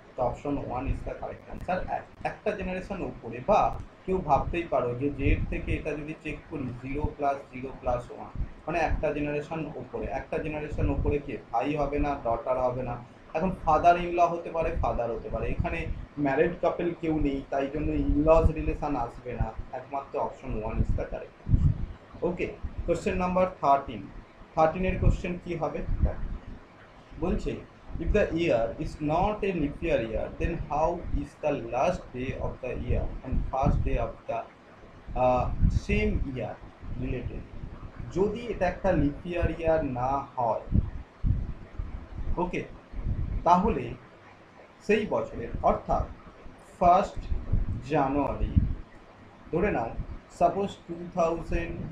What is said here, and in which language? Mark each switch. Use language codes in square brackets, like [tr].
[bn] তো [en] Option 1 is the correct answer. [bn] একটা generation উপরে, বা কেউ ভাবতেই পারো যে জেড থেকে এটা যদি চেক করি 0 + 0 + 1, মানে একটা জেনারেশন উপরে। একটা জেনারেশন উপরে কে? ভাই হবে না, ডটার হবে না। এখন ফাদার ইনল হতে পারে, ফাদার হতে পারে। এখানে ম্যারিড কাপল কেউ নেই, তাই জন্য ইনলজ রিলেশন আসবে না, একমাত্র option 1 is the correct. [en] okay, question number 13, [bn] 13 এর কোশ্চেন কি হবে বলছে, [en] if the year is not a leap year then how is the last day of the year and first day of the same year related? [bn] যদি এটা একটা lip ইয়ার না হয়, ওকে, তাহলে সেই বছরের, অর্থাৎ 1 জানুয়ারি ধরে নাও, সাপোজ 2000